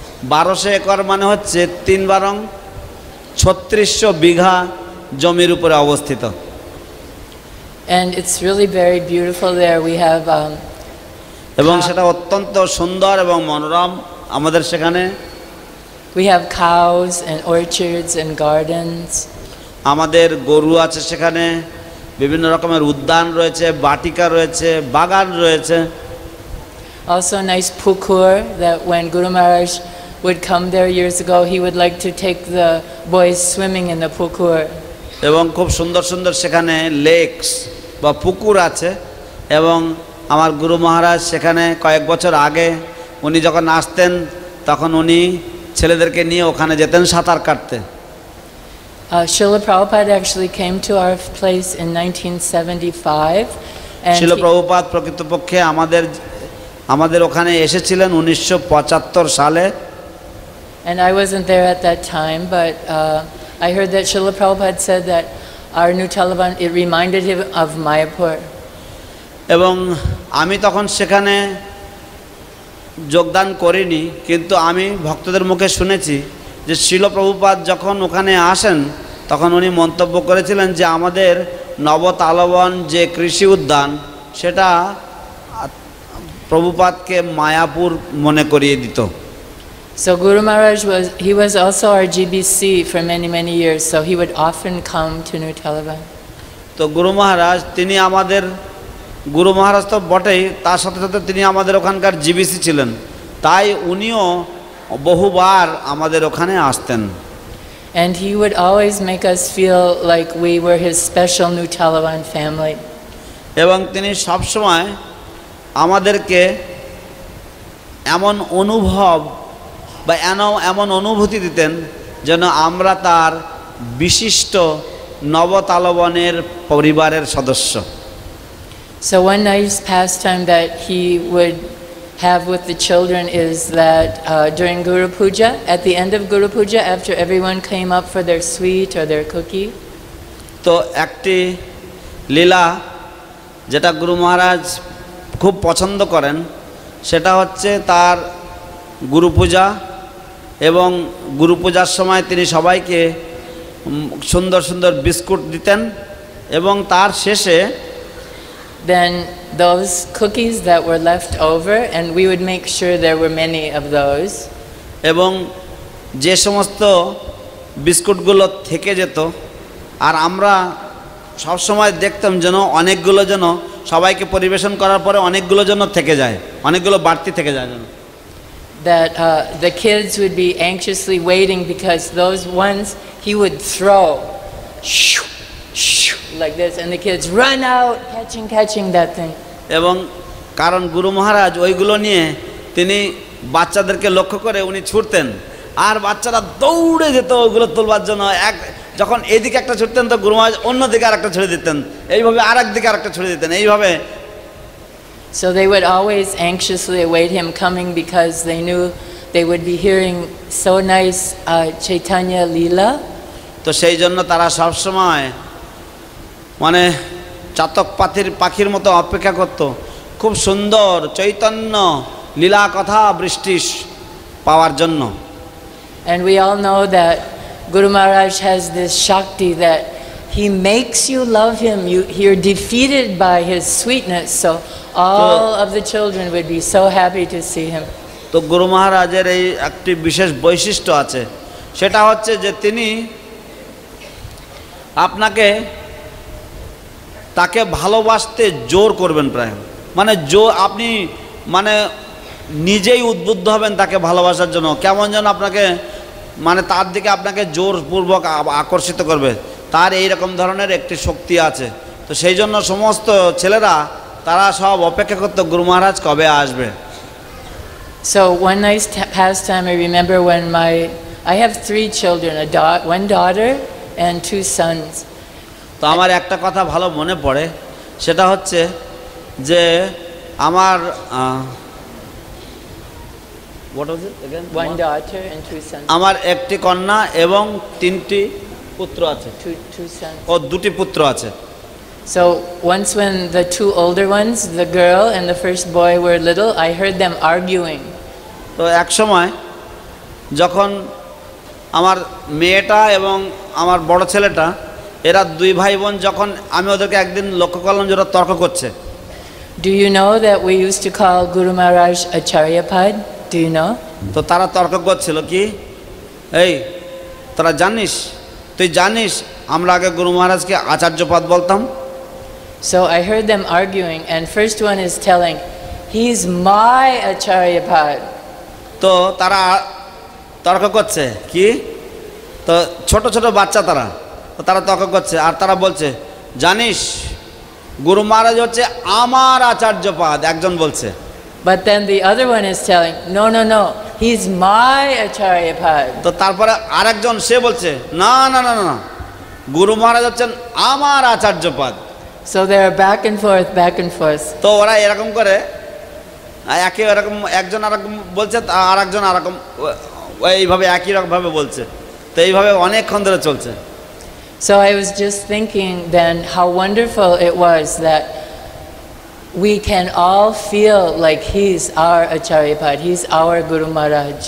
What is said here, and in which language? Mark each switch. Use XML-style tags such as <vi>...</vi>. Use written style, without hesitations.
<bn>1200 acre মানে হচ্ছে 3×3600 বিঘা জমির উপরে অবস্থিত।</bn> <en>And it's really very beautiful there. We have</en> <bn>এবং সেটা অত্যন্ত সুন্দর এবং মনোরম। আমাদের সেখানে</bn> <en>we have cows and orchards and gardens.</en> <bn>আমাদের গরু আছে, সেখানে বিভিন্ন রকমের উদ্যান রয়েছে, বাটিকা রয়েছে, বাগান রয়েছে।</bn> <en>Also a nice pukur that when Guru Maharaj would come there years ago, he would like to take the boys swimming in the pukur.</en> <bn>এবং খুব সুন্দর সুন্দর সেখানে লেকস বা পুকুর আছে। এবং আমার গুরু মহারাজ সেখানে কয়েক বছর আগে উনি যখন আসতেন তখন উনি ছেলেদেরকে নিয়ে ওখানে যেতেন সাঁতার কাটতে।</bn> <en>Srila Prabhupada actually came to our place in 1975.</en> <bn>শিল প্রভুপাদ প্রকৃতপক্ষে আমাদের ওখানে এসেছিলেন 1975 সালে।</bn> <en>And I wasn't there at that time, but I heard that Srila Prabhupada said that our New Taliban, it reminded him of Mayapur.</en> <bn>এবং আমি তখন সেখানে যোগদান করিনি, কিন্তু আমি ভক্তদের মুখে শুনেছি যে শিল প্রভুপাদ যখন ওখানে আসেন তখন উনি মন্তব্য করেছিলেন যে আমাদের নবতালবন যে কৃষি উদ্যান সেটা প্রভুপাদকে মায়াপুর মনে করিয়ে দিত।</bn> <en>So Guru Maharaj was also our GBC for many years, so he would often come to New Taliban.</en> <bn>তো গুরু মহারাজ তিনি আমাদের গুরু মহারাজ তো বটেই, তার সাথে সাথে তিনি আমাদের ওখানকার জিবিসি ছিলেন, তাই উনিও বহুবার আমাদের ওখানে আসতেন।</bn> <en>And he would always make us feel like we were his special New Taliban family.</en> <bn>এবং তিনি সবসময় আমাদেরকে এমন অনুভব বা এমন অনুভূতি দিতেন যেন আমরা তার বিশিষ্ট নবতালবনের পরিবারের সদস্য।</bn> <en>So one nice pastime that he would have with the children is that during Guru Puja, at the end of Guru Puja, after everyone came up for their sweet or their cookie,</en> <bn>তো একটি লীলা যেটা গুরু মহারাজ খুব পছন্দ করেন সেটা হচ্ছে তার গুরু পূজা, এবং গুরু পূজার সময় তিনি সবাইকে সুন্দর সুন্দর বিস্কুট দিতেন এবং তার শেষে</bn> <en>then those cookies that were left over, and we would make sure there were many of those.</en> <bn>এবং যে সমস্ত বিস্কুটগুলো থেকে যেত আর আমরা সব সময় দেখতাম যেন অনেকগুলো যেন সবাইকে পরিবেশন করার পরে অনেকগুলো যেন থেকে যায়, অনেকগুলো বাড়তি থেকে যায় যেন।</bn> <en>That the kids would be anxiously waiting because those ones he would throw shoo, shoo, like this, and the kids run out catching that thing.</en> <bn>এবং কারণ গুরু মহারাজ ওইগুলো নিয়ে তিনি বাচ্চাদেরকে লক্ষ্য করে উনি ছুটতেন আর বাচ্চারা দৌড়ে যেত ওগুলো তুলবার জন্য। যখন এইদিকে একটা ছুটতেন তো গুরু মহারাজ অন্যদিকে আরেকটা ছুড়ে দিতেন, এইভাবে আরেক দিকে আরেকটা ছুড়ে দিতেন, এইভাবে।</bn> <en>So they would always anxiously await him coming because they knew they would be hearing so nice Chaitanya Leela.</en> <bn>তো সেই জন্য তারা সব সময় মানে চাতক পাখির মতো অপেক্ষা করত খুব সুন্দর চৈতন্য লীলা কথা বৃষ্টি পাওয়ার জন্য।</bn> <en>And we all know that Guru Maharaj has this Shakti that he makes you love him. You're defeated by his sweetness. So all of the children would be so happy to see him.</en> <bn>তো গুরু মহারাজের এই একটি বিশেষ বৈশিষ্ট্য আছে, সেটা হচ্ছে যে তিনি আপনাকে তাকে ভালোবাসতে জোর করবেন প্রায়, মানে আপনি মানে নিজেই উদ্বুদ্ধ হবেন তাকে ভালোবাসার জন্য, কেমন যেন আপনাকে মানে তার দিকে আপনাকে জোরপূর্বক আকর্ষিত করবে। তার এই রকম ধরনের একটি শক্তি আছে। তো সেই জন্য সমস্ত ছেলেরা তারা সব অপেক্ষা করতো গুরু মহারাজ কবে আসবে।</bn> <en>So one nice pastime I remember when I have 3 children, one daughter and 2 sons.</en> <bn>তো আমার একটা কথা ভালো মনে পড়ে, সেটা হচ্ছে যে আমার</bn> <en>what was it again? One daughter and 2 sons.</en> <bn>আমার একটি কন্যা এবং 3টি পুত্র আছে।</bn> <en>Two sons.</en> <bn>ও 2টি পুত্র আছে।</bn> <en>So once when the 2 older ones, the girl and the first boy were little, I heard them arguing.</en> <bn>তো এক সময় যখন আমার মেয়েটা এবং আমার বড় ছেলেটা এরা 2 ভাই বোন, যখন আমি ওদেরকে একদিন লক্ষ্য করলাম যে ওরা তর্ক করছে।</bn> <en>Do you know that we used to call Guru Maharaj Acharyapad? Do you know?</en> <bn>তো তারা তর্ক করছিল কি, এই তোরা জানিস, তুই জানিস আমরা আগে গুরু মহারাজকে আচার্যপদ বলতাম।</bn> <en>So I heard them arguing, and first one is telling, he's my Acharyapad.</en> <bn>তো তারা তর্ক করছে কি, তো ছোট ছোট বাচ্চা তারা তর্ক করছে আর তারা বলছে জানিস গুরু মহারাজ হচ্ছে আমার আচার্যপদ, একজন বলছে।</bn> <en>But then the other one is telling, no, he's my Acharyapad.</en> <bn>তো তারপরে আরেকজন সে বলছে না না না না, গুরু মহারাজ হচ্ছেন আমার আচার্যপদ।</bn> <en>So they're back and forth.</en> <bn>তো ওরা এরকম করে এরকম একজন আরেকম বলছে আর একজন আরেকম এইভাবে একই রকমভাবে বলছে। তো এইভাবে অনেকক্ষণ ধরে চলছে।</bn> <en>So I was just thinking then how wonderful it was that we can all feel like he's our Acharyapad, he's our Guru Maharaj.</en>